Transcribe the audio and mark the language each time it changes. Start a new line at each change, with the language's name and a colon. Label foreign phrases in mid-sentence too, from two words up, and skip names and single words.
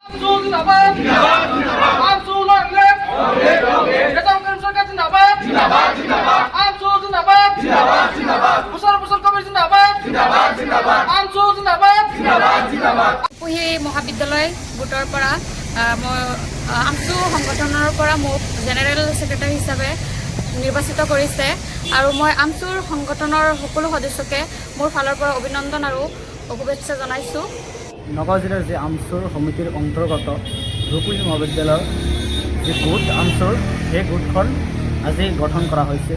Hindi: जिंदाबाद जिंदाबाद जिंदाबाद आमसू लंगलेट केताम सरकार जिंदाबाद जिंदाबाद जिंदाबाद आमसू जिंदाबाद जिंदाबाद जिंदाबाद बुसर बुसर कमिटी जिंदाबाद जिंदाबाद जिंदाबाद आमसू जिंदाबाद जिंदाबाद जिंदाबाद
Assamese: পুহি মহাবিদ্যালয় গোটৰ পৰা মই আমচু সংগঠনৰ পৰা মোক
English: general secretary
Assamese: হিচাপে নিৰ্বাচিত কৰিছে আৰু মই আমচুৰ সংগঠনৰ সকলো সদস্যকে মোৰ ফালৰ পৰা অভিনন্দন আৰু শুভেচ্ছা জনাইছোঁ। নগাঁও জিলাৰ যি আমচুৰ সমিতিৰ অন্তৰ্গত ৰূপহী মহাবিদ্যালয়ৰ যি গোট আমচুৰ সেই গোটখন আজি গঠন কৰা হৈছে।